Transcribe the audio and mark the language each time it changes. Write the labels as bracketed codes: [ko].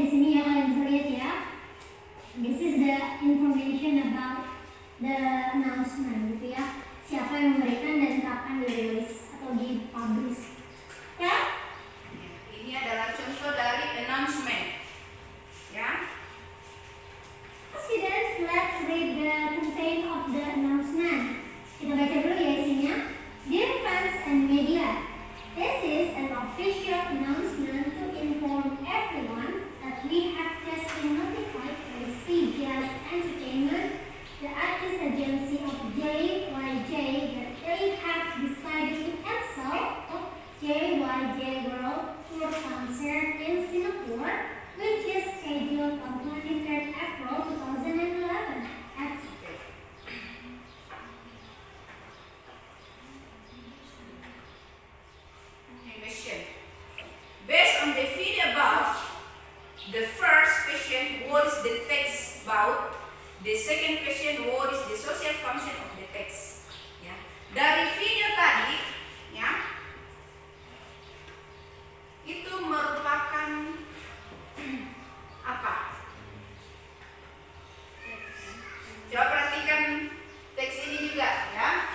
[id] Di sini ya kalian bisa lihat ya. [en] This is the information about the announcement [id] gitu ya. Siapa yang memberikan dan kapan dirilis atau dipublish. Ya? Ini adalah contoh dari announcement, ya. [en] Students, let's read the content of the announcement. [id] Kita baca dulu ya isinya. [en] Dear fans and media, this is an official announcement to inform everyone that we have just been notified by CJazz Entertainment, the artist agency of JYJ, that they have decided to cancel JYJ World Tour concert in Singapore, which is scheduled on 23rd April 2011 at Question. Based on the video above, the first question, what is the text about? The second question, what is the social function of the text? [id] Ya. Dari video tadi, ya, itu merupakan apa? Coba perhatikan teks ini juga, ya.